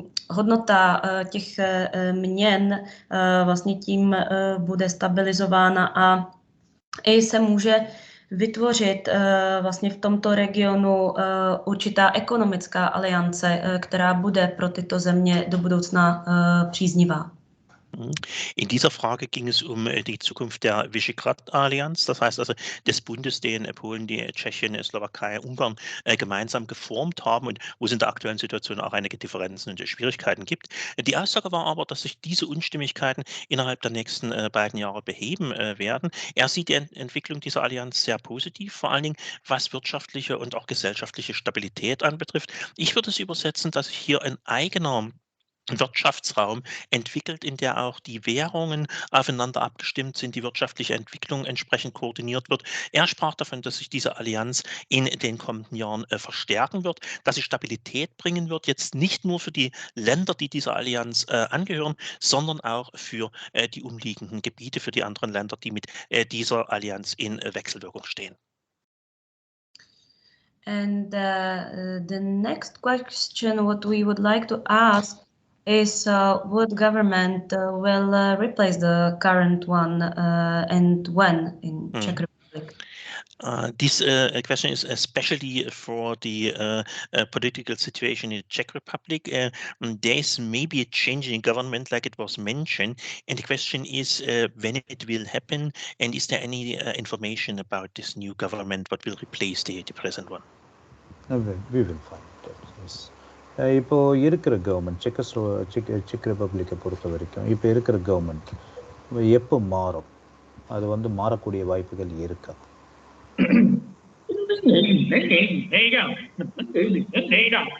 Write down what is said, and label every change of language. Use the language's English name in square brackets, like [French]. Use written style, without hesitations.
[Czech] hodnota těch měn vlastně tím bude stabilizována a i se může vytvořit vlastně v tomto regionu určitá ekonomická aliance, která bude pro tyto země do budoucna příznivá. [German] In dieser Frage ging es um die Zukunft der Visegrad-Allianz, das heißt also des Bundes, den Polen, die Tschechien, Slowakei, Ungarn gemeinsam geformt haben und wo es in der aktuellen Situation auch einige Differenzen und Schwierigkeiten gibt. Die Aussage war aber, dass sich diese Unstimmigkeiten innerhalb der nächsten beiden Jahre beheben werden. Er sieht die Entwicklung dieser Allianz sehr positiv, vor allen Dingen was wirtschaftliche und auch gesellschaftliche Stabilität anbetrifft. Ich würde es übersetzen, dass sich hier ein eigener Wirtschaftsraum entwickelt, in der auch die Währungen aufeinander abgestimmt sind, die wirtschaftliche Entwicklung entsprechend koordiniert wird. Er sprach davon, dass sich diese Allianz in den kommenden Jahren verstärken wird, dass sie Stabilität bringen wird, jetzt nicht nur für die Länder, die dieser Allianz angehören, sondern auch für die umliegenden Gebiete, für die anderen Länder, die mit dieser Allianz in Wechselwirkung stehen. [English] And the next question, what we would like to ask is what government will replace the current one and when in Czech Republic? This question is especially for the political situation in the Czech Republic. There is maybe a change in government, like it was mentioned, and the question is when it will happen, and is there any information about this new government, what will replace the present one? We will find that, yes. [Tamil] இப்போ இருக்கிற government check ரிப்பப்ளிக்கை பொறுத்த வரைக்கும் இப்போ இருக்கிற government எப்போ மாறும், அது வந்து மாறக்கூடிய வாய்ப்புகள் இருக்கா?